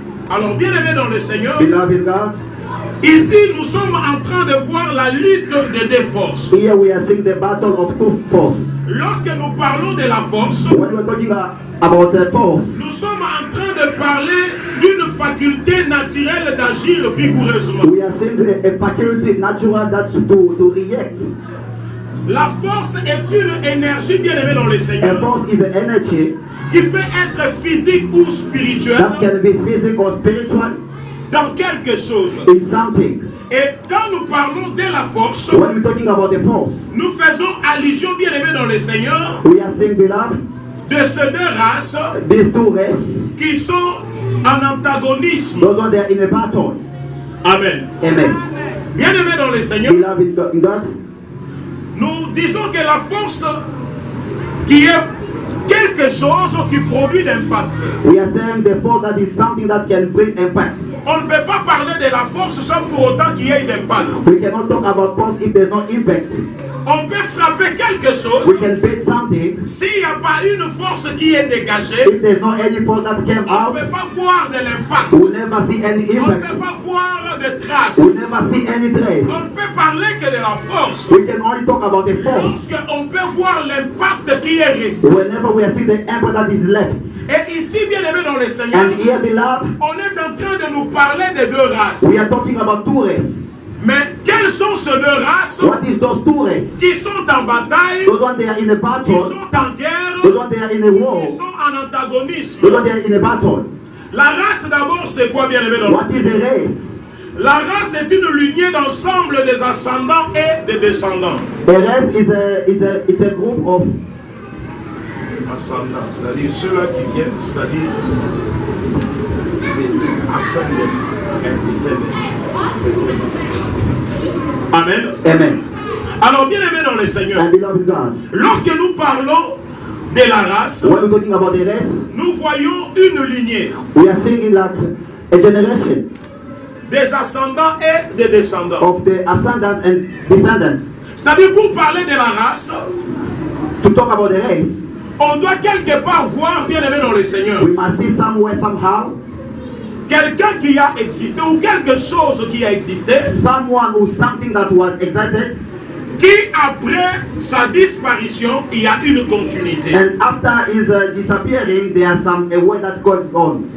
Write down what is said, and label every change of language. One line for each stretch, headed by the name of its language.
French: Alors, bien aimé dans le Seigneur,
English: Beloved God,
French: ici nous sommes en train de voir la lutte de deux forces.
English: here we are seeing the battle of two forces.
French: Lorsque nous parlons de la force,
English: When we are talking about a force,
French: nous sommes en train de parler d'une faculté naturelle d'agir vigoureusement.
English: we are seeing a faculty natural that to react.
French: La force est une énergie, bien aimée dans le
English: A
French: Seigneur,
English: force is an energy
French: qui peut être physique ou spirituelle
English: that can be physical or spiritual
French: dans quelque chose.
English: in something.
French: Et quand nous parlons de la force,
English: when we're talking about the force,
French: nous faisons allusion, bien aimé dans le Seigneur,
English: we are saying, beloved,
French: de ces deux races
English: these two races,
French: qui sont en antagonisme.
English: those one they are in a battle. Amen. Amen.
French: Bien aimé dans le Seigneur,
English: Beloved in God,
French: nous disons que la force qui est quelque chose qui produit d'impact.
English: we are saying the force that is something that can bring impact.
French: On ne peut pas parler de la force sans pour autant qu'il y ait d'impact.
English: We cannot talk about force if there's no impact.
French: On peut frapper quelque chose
English: We can beat something
French: s'il n'y a pas une force qui est dégagée.
English: if there's no any force that came
French: On ne
English: out.
French: peut pas voir de l'impact.
English: We'll never see any
French: On ne
English: impact.
French: peut pas voir de traces.
English: We'll never see any trace.
French: On ne peut parler que de la force
English: We can only talk about the force
French: lorsqu'on peut voir l'impact qui est resté.
English: whenever we see the impact that is left.
French: Et ici, bien aimé dans le Seigneur,
English: And here, beloved,
French: on est en train de nous parler des deux races.
English: we are talking about two races.
French: Mais quelles sont ces deux races
English: What is those two races?
French: qui sont en bataille,
English: Those one they are in a
French: qui
English: battle.
French: sont en guerre,
English: Those one they are in a war.
French: qui sont en antagonisme?
English: Those one they are in a battle.
French: La race d'abord, c'est quoi, bien aimé dans le
English: What is
French: Seigneur?
English: a race?
French: La race est une lignée d'ensemble des ascendants et des descendants.
English: A race is it's a group of
French: Ascendants, c'est-à-dire ceux-là qui viennent, c'est-à-dire les ascendants et descendants. Amen. Amen. Alors, bien aimé dans le Seigneur,
English: And beloved God,
French: lorsque nous parlons de la race,
English: when we're talking about the race,
French: nous voyons une lignée
English: we are seeing like a generation
French: des ascendants et des descendants.
English: of the ascendant and descendants.
French: C'est-à-dire, pour parler de la race,
English: To talk about the race,
French: on doit quelque part voir, bien aimé dans le Seigneur,
English: we must see somewhere, somehow,
French: quelqu'un qui a existé ou quelque chose qui a existé,
English: someone or something that was existed,
French: qui après sa disparition, il y a une continuité.
English: and after his disappearing, there are some a way that goes on.